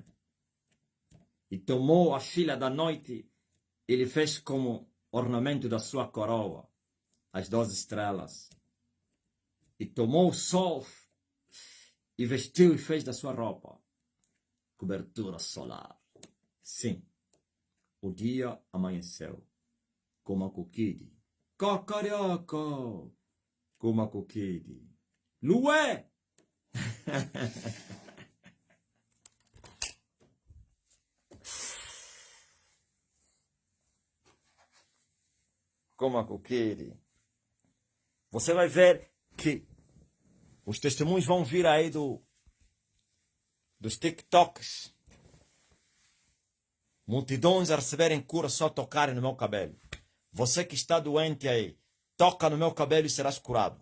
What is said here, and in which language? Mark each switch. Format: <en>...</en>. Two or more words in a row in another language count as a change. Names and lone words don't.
<pt>E tomou a filha da noite e lhe fez como ornamento da sua coroa as 12 estrelas. E tomou o sol e vestiu e fez da sua roupa cobertura solar. Sim, o dia amanheceu. Kuma kukidi. Cocorioco. Kuma kukidi. Lué! Kuma kukidi. Você vai ver que os testemunhos vão vir aí dos TikToks. Multidões a receberem cura só tocarem no meu cabelo. Você que está doente aí, toca no meu cabelo e serás curado.</pt>